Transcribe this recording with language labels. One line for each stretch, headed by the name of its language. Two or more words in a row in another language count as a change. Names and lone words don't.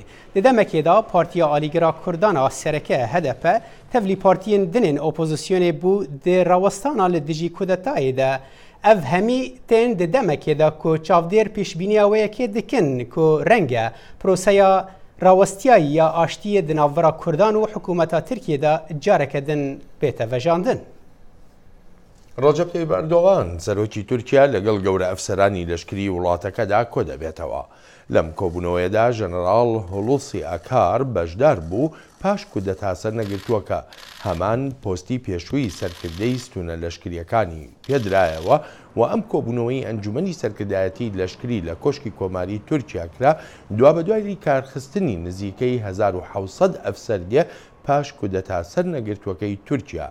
Kurdish: Di demekê de Partiya Alîgera Kurdana Sereke HDP tevlî partiyên dinên opozisyonê bû di rawestana li dijî kudetayê de ev hemî tên di demekê de ku çavdêr pêşbîniya wê yekê dikin ku renge proseya rawestiyayî ya aştiyê di navbera Kurdan û hikûmeta Tirkiye de careke din bête vejandin.
Central Kurdish: ڕەجەب تەیب ئەردۆغان سەرۆکی تورکیا لەگەڵ گەورە ئەفسەرانی لەشکری وڵاتەکەدا کۆ دەبێتەوە. لەم کۆبوونەوەیەدا ژەنەڕاڵ هوڵوسی ئاکار بەشدار بوو پاش کودەتا سەرنەگرتووەکە هەمان پۆستی پێشووی سەرکردەی ستونە لەشکریەکانی پێدرایەوە و ئەم کۆبوونەوەی ئەنجومەنی سەرکردایەتی لەشکری لە کۆشکی کۆماری تورکیا کرا دوا بەدوای کارخستنی نزیکەی 1700 ئەفسەرگێ پاش کودەتا سەرنەگرتووەکەی تورکیا.